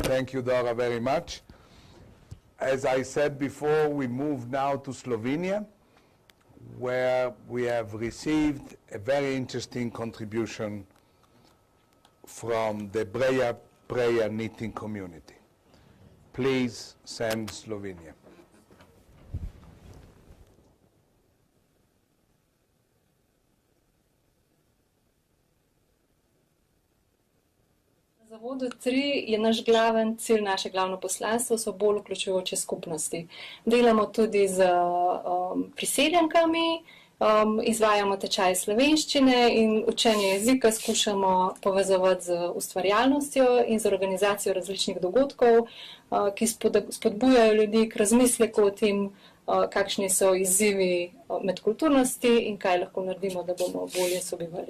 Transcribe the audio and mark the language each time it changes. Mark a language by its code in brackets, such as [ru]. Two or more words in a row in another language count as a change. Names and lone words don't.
[en] Thank you, Dora, very much. As I said before, we move now to Slovenia, where we have received a very interesting contribution from the Breja prayer knitting community. Please send Slovenia. [sl] Zavodu 3 je naš glaven cilj, naše glavno poslanstvo so bolj vključujoče skupnosti. Delamo tudi z priseljenkami, izvajamo tečaje slovenščine in učenje jezika skušamo povezovati z ustvarjalnostjo in z organizacijo različnih dogodkov, ki spodbujajo ljudi k razmisleku o tem, kakšni so izzivi medkulturnosti in kaj lahko naredimo, da bomo bolje sobivali.